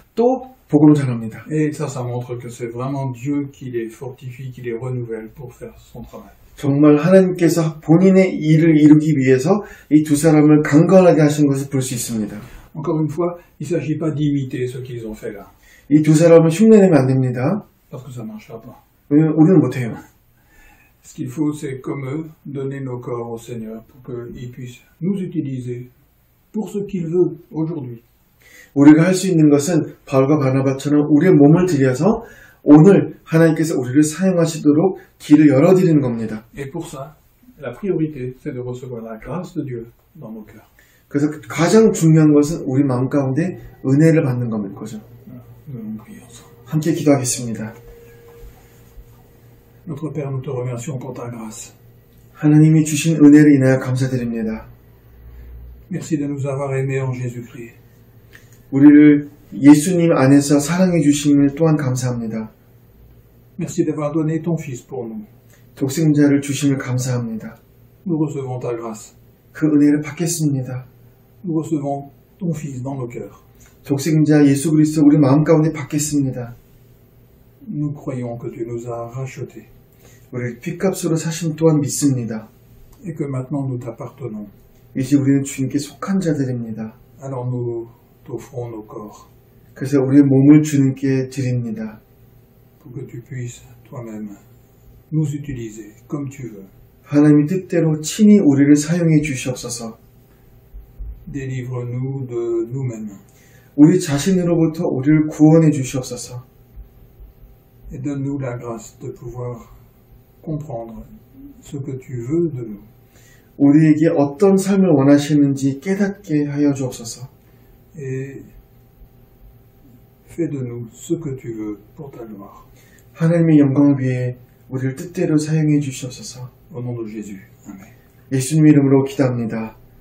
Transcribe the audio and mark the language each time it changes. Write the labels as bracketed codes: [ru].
[ko] 또 복음을 전합니다. [fr] Et ça montre que c'est vraiment Dieu qui les fortifie, qui les renouvelle pour faire son travail. [ko] 정말 하나님께서 본인의 일을 이루기 위해서 이 두 사람을 강건하게 하신 것을 볼 수 있습니다. [fr] Encore une fois, il ne s'agit pas d'imiter ce qu'ils ont fait là, [ko] 이 두 사람을 흉내내면 안 됩니다. [fr] parce que ça ne marchera pas. [ko] 왜냐면 우리는 못해요. [fr] Ce qu'il faut, c'est comme eux, donner nos corps au Seigneur pour qu'il puisse nous utiliser pour ce qu'il veut aujourd'hui. [ko] 우리가 할 수 있는 것은 바울과 바나바처럼 우리의 몸을 들여서 오늘 하나님께서 우리를 사용하시도록 길을 열어드리는 겁니다. [fr] Et pour ça, la priorité, c'est de recevoir la grâce de Dieu dans nos cœurs. [ko] 그래서 가장 중요한 것은 우리 마음 가운데 은혜를 받는 거죠. [fr] Nous allons prier ensemble. [ko] 함께 기도하겠습니다. [fr] Notre Père, nous te remercions pour ta grâce. [ko] 하나님이 주신 은혜를 인하여 감사드립니다. [fr] Merci de nous avoir aimés en Jésus-Christ. [ko] 우리를 예수님 안에서 사랑해 주심을 또한 감사합니다. [fr] Merci d'avoir donné ton Fils pour nous. [ko] 독생자를 주심을 감사합니다. [fr] Nous recevons ta grâce. [ko] 그 은혜를 받겠습니다. [fr] Nous recevons ton Fils dans nos cœurs. [ko] 독생자 예수 그리스도 우리 마음 가운데 받겠습니다. [fr] Nous croyons que tu nous as rachetés [ko] 우리를 핏값으로 사심 또한 믿습니다. [fr] et que maintenant nous t'appartenons. [ko] 이제 우리는 주님께 속한 자들입니다. [fr] Alors nous t'offrons nos corps [ko] 그래서 우리의 몸을 주님께 드립니다. [fr] pour que tu puisses toi-même nous utiliser comme tu veux. [ko] 하나님이 뜻대로 친히 우리를 사용해 주시옵소서. [fr] Délivre-nous de nous-mêmes [ko] 우리 자신으로부터 우리를 구원해 주시옵소서. [fr] et donne-nous la grâce de pouvoir comprendre ce que tu veux de nous. [ko] 우리에게 어떤 삶을 원하시는지 깨닫게 하여 주옵소서. [fr] Et fais de nous ce que tu veux pour ta gloire. [ko] 하나님의 영광을 위해 우리를 뜻대로 사용해 주시옵소서. [fr] Au nom de Jésus. Amen. [ko] 예수님 이름으로 기도합니다.